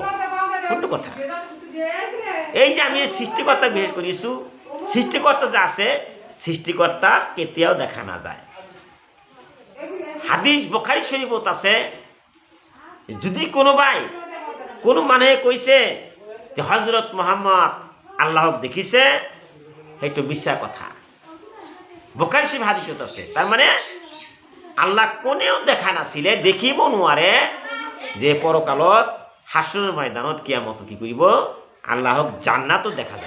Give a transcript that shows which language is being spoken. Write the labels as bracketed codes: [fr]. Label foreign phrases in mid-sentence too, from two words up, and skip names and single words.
[as] কোনটো কথা? এই যে আমি সৃষ্টিকৰ্তাক বিশ্বাস কৰিছোঁ, সৃষ্টিকৰ্তা যে আছে, সৃষ্টিকৰ্তা কেতিয়াও দেখা নাযায়। হাদিস বুখাৰী শৰীফত আছে, যদি কোনো মানুহে কৈছে যে হযরত মুহাম্মদ আল্লাহক দেখিছে, সেইটো মিছা কথা। বুখাৰী শৰীফ হাদিসত আছে, তাৰ মানে আল্লাহ কোনেও দেখা নাছিলে, দেখিব নোৱাৰে, যে পৰকালত হাসৰৰ ময়দানত কিয়ামত কি কৰিব, আল্লাহক জান্নাতত দেখা যাব।